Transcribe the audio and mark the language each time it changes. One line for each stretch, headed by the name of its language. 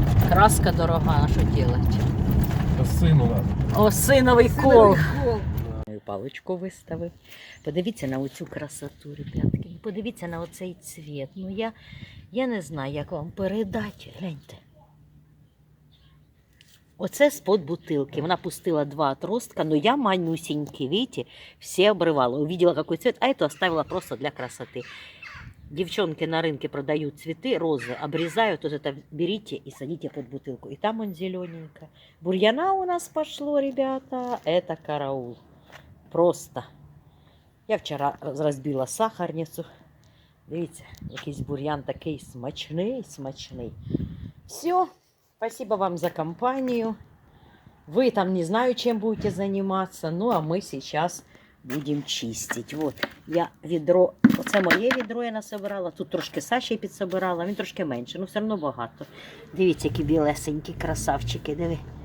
Ukrainian: Краска дорога, а що робити? Сину надо. Осиновий кол. Синовий кол. Паличку виставив. Подивіться на оцю красоту, ребятки. Подивіться на оцей цвіт. Ну я не знаю, як вам передати. Гляньте. Оце з-под бутилки. Вона пустила 2 отростка, но я манюсенький,
Russian: видите, все обрывала. Увидела, какой цвет, а эту оставила просто для красоты. Девчонки на рынке продают цветы, розы, обрезают, вот это берите и садите под бутылку. И там он зелененько. Бурьяна у нас пошло, ребята, это караул. Просто.
Ukrainian: Я вчора розбила сахарницю. Дивіться, якийсь бур'ян такий смачний. Все.
Russian: Спасибо вам за компанию. Вы там не знаю, чем будете заниматься. Ну, а мы сейчас будем чистить.
Ukrainian: Вот, я відро, оце моє відро я насобирала. Тут трошки Саші підсобирала, він трошки менше, ну все одно багато. Дивіться, які білесенькі красавчики, диви.